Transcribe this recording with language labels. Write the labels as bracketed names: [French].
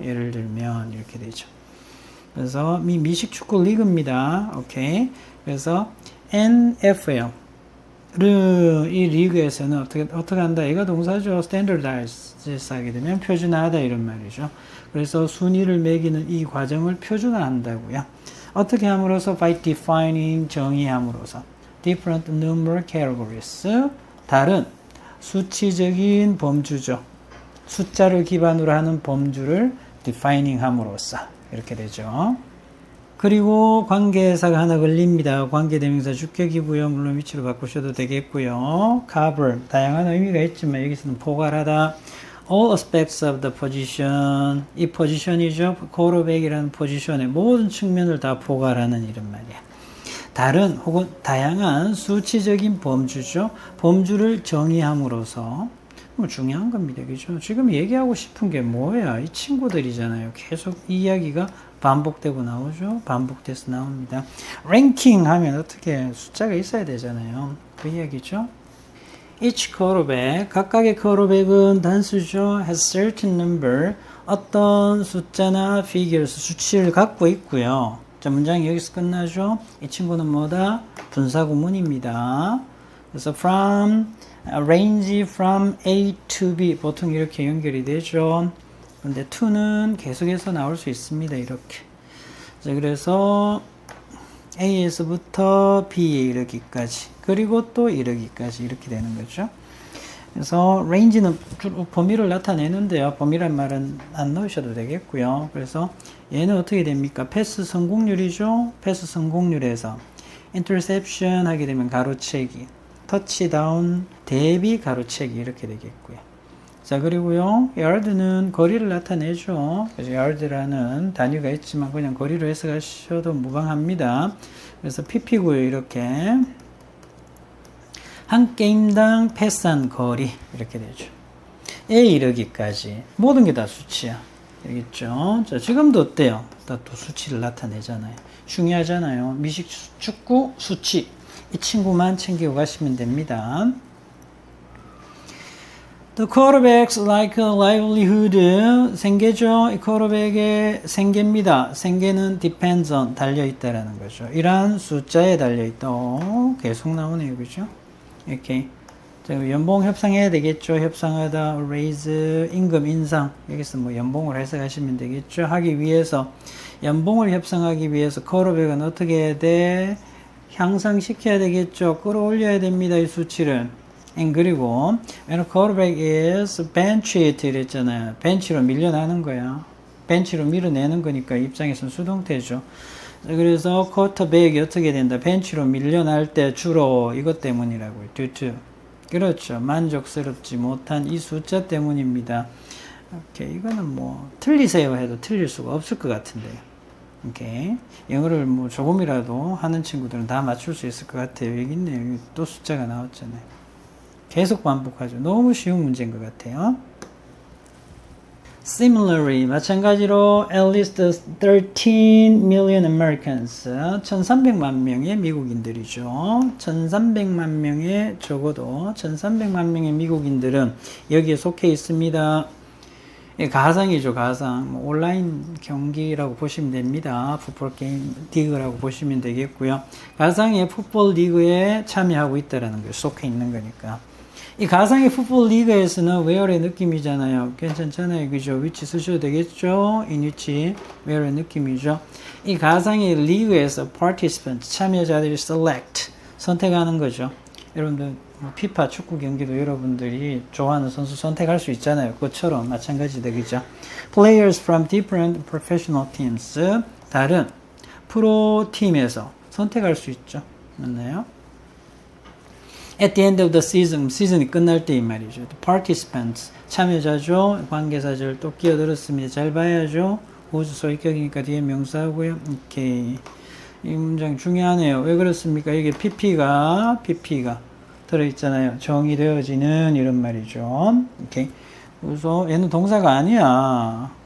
[Korean] 예를 들면 이렇게 되죠. 그래서 미식 축구 리그입니다. 오케이. 그래서 NFL. 이 리그에서는 어떻게 한다? 얘가 동사죠. standardize 하게 되면 표준화하다 이런 말이죠. 그래서 순위를 매기는 이 과정을 표준화한다고요. 어떻게 함으로써? [English] by defining, [Korean] 정의함으로써. [English] different number categories, [Korean] 다른 수치적인 범주죠. 숫자를 기반으로 하는 범주를 defining 함으로써 이렇게 되죠. 그리고 관계사가 하나 걸립니다. 관계대명사 주격이고요. 물론 위치로 바꾸셔도 되겠고요. cover, 다양한 의미가 있지만 여기서는 포괄하다. [English] all aspects of the position, [Korean] 이 포지션이죠. quarterback이라는 포지션의 모든 측면을 다 포괄하는 이런 말이야. 다른 혹은 다양한 수치적인 범주죠. 범주를 정의함으로써 중요한 겁니다. 그죠? 지금 얘기하고 싶은 게 뭐야? 이 친구들이잖아요. 계속 이 이야기가 반복되고 나오죠. 반복돼서 나옵니다. 랭킹 하면 어떻게 숫자가 있어야 되잖아요. 그 이야기죠. [English] Each quarterback, [Korean] 각각의 quarterback은 단수죠. [English] has certain number, [Korean] 어떤 숫자나 figures, 수치를 갖고 있고요. 자, 문장이 여기서 끝나죠. 이 친구는 뭐다? 분사구문입니다. 그래서 from, [English] range from A to B, [Korean] 보통 이렇게 연결이 되죠. 근데 to는 계속해서 나올 수 있습니다. 이렇게. 자, 그래서 A에서부터 B에 이르기까지, 그리고 또 이르기까지 이렇게 되는 거죠. 그래서 range는 주로 범위를 나타내는데요. 범위란 말은 안 넣으셔도 되겠고요. 그래서 얘는 어떻게 됩니까? 패스 성공률이죠. 패스 성공률에서 interception 하게 되면 가로채기, 터치다운 대비 가로채기 이렇게 되겠고요. 자, 자, 그리고요, yard는 거리를 나타내죠. 그래서 yard라는 단위가 있지만 그냥 거리로 해석하셔도 무방합니다. 그래서 pp고요, 이렇게. 한 게임당 패스한 거리, 이렇게 되죠. A 이르기까지. 모든 게 다 수치야. 알겠죠? 자, 지금도 어때요? 다 또 수치를 나타내잖아요. 중요하잖아요. 미식 축구 수치. 이 친구만 챙기고 가시면 됩니다. [English] The quarterback's like a livelihood. [Korean] 생계죠. 이 quarterback의 생계입니다. 생계는 [English] depends on. [Korean] 달려있다라는 거죠. 이러한 숫자에 달려있다. 계속 나오네요. 그죠? 이렇게. 자, 연봉 협상해야 되겠죠. 협상하다, raise, 임금 인상. 여기서 뭐 연봉을 해석하시면 되겠죠. 하기 위해서, 연봉을 협상하기 위해서 quarterback은 어떻게 해야 돼? 향상시켜야 되겠죠. 끌어올려야 됩니다. 이 수치를. [English] 그리고 when a quarterback is benched [Korean] 이랬잖아요. 벤치로 밀려나는 거야. 벤치로 밀어내는 거니까 입장에서는 수동태죠. 그래서 quarterback이 어떻게 된다? 벤치로 밀려날 때 주로 이것 때문이라고요. [English] due to. [Korean] 그렇죠. 만족스럽지 못한 이 숫자 때문입니다. 오케이. 이거는 뭐 틀리세요 해도 틀릴 수가 없을 것 같은데요. 오케이. 영어를 뭐 조금이라도 하는 친구들은 다 맞출 수 있을 것 같아요. 여기 있네요. 여기 또 숫자가 나왔잖아요. 계속 반복하죠. 너무 쉬운 문제인 것 같아요. [English] Similarly, 마찬가지로 at least 13 million Americans, [Korean] 1300만 명의 미국인들이죠. 1300만 명의, 적어도 1300만 명의 미국인들은 여기에 속해 있습니다. 가상이죠, 가상. 뭐 온라인 경기라고 보시면 됩니다. 풋볼 게임 리그라고 보시면 되겠고요. 가상의 풋볼 리그에 참여하고 있다는 거예요. 속해 있는 거니까. 이 가상의 풋볼 리그에서는 where의 느낌이잖아요. 괜찮잖아요. 그죠? 위치 쓰셔도 되겠죠? [English] in which, [Korean] where의 느낌이죠. 이 가상의 리그에서 participants, 참여자들이 select, 선택하는 거죠. 여러분들, 피파 축구 경기도 여러분들이 좋아하는 선수 선택할 수 있잖아요. 그것처럼 마찬가지다. 그죠? [English] Players from different professional teams, [Korean] 다른 프로 팀에서 선택할 수 있죠. 맞나요? [English] At the end of the season, [Korean] 시즌이 끝날 때인 말이죠. [English] The participants, [Korean] 참여자죠. 관계사절 또 끼어들었습니다. 잘 봐야죠. 호주 소위격이니까 뒤에 명사하고요. 오케이. 이 문장 중요하네요. 왜 그렇습니까? 이게 PP가 들어있잖아요. 정의되어지는 이런 말이죠. 오케이. 그래서 얘는 동사가 아니야.